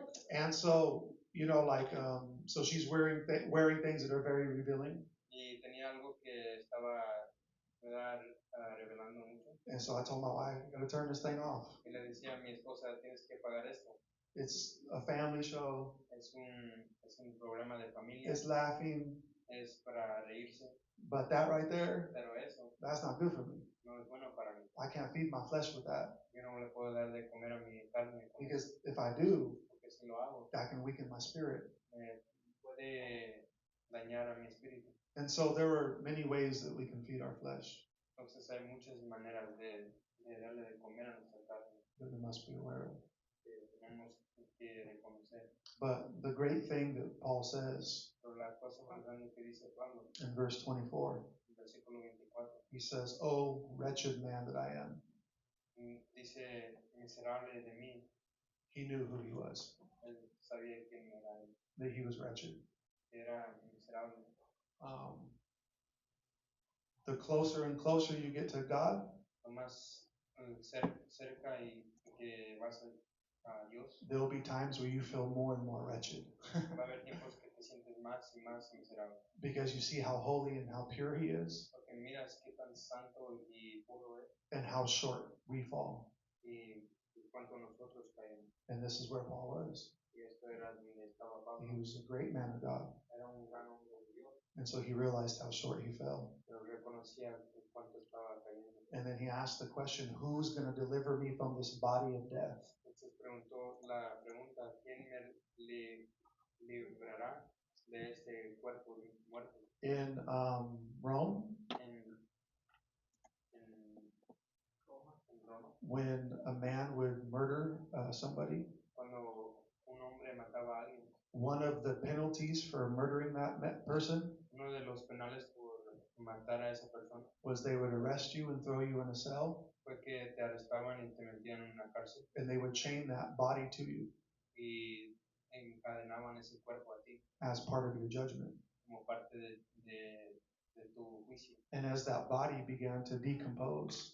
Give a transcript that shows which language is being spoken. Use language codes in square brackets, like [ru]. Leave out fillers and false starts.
[en] And so, so she's wearing things that are very revealing. [es] Y tenía algo que estaba, ¿verdad? Revelando mucho. [en] And so I told my wife, "You got to turn this thing off. [es] Y le decía a mi esposa, tienes que pagar esto. [en] It's a family show. [es] Es un programa de familia. [en] It's laughing, [es] Es para reírse. [en] but that right there, [es] Pero eso [en] that's not good for me. [es] no es bueno para mí. [en] I can't feed my flesh with that, [es] Yo no le puedo dar de comer a mi carne. [en] because if I do, [es] Porque si lo hago, [en] that can weaken my spirit." [es] me puede dañar a mi espíritu. [en] And so there are many ways that we can feed our flesh [es] Entonces hay muchas maneras de darle de comer a nuestra carne [en] that we must be aware of. [es] que tenemos que reconocer. [en] But the great thing that Paul says [es] Pero la cosa más grande que dice Pablo [en] in verse 24, [es] en versículo 24, [en] he says, "Oh, wretched man that I am." [es] dice, miserable de mí. [en] He knew who he was, [es] Él sabía quién era él, [en] that he was wretched. [es] era miserable. [en] The closer and closer you get to God, [es] Lo más cerca y que vas a Dios, [en] there will be times where you feel more and more wretched [es] va a haber tiempos que te sientes más y más miserable. [en] because you see how holy and how pure he is [es] Porque miras qué tan santo y puro es [en] and how short we fall. [es] y cuánto nosotros caemos. [en] And this is where Paul was. [es] Y esto era donde estaba [en] He [es] Pablo. [en] was a great man of God. [es] Era un gran hombre de Dios, [en] And so he realized how short he fell. [es] pero reconocía cuánto estaba cayendo. [en] And then he asked the question, who's going to deliver me from this body of death? [es] Entonces preguntó la pregunta, ¿quién me librará de este cuerpo muerto? [en] In Rome, [es] En Roma, [en] when a man would murder somebody, [es] cuando un hombre mataba a alguien, [en] one of the penalties for murdering that person [es] uno de los penales por matar a esa persona [en] was they would arrest you and throw you in a cell, [es] fue que te arrestaban y te metían en una cárcel [en] and they would chain that body to you [es] y encadenaban ese cuerpo a ti [en] as part of your judgment. [es] como parte de tu juicio. [en] And as that body began to decompose,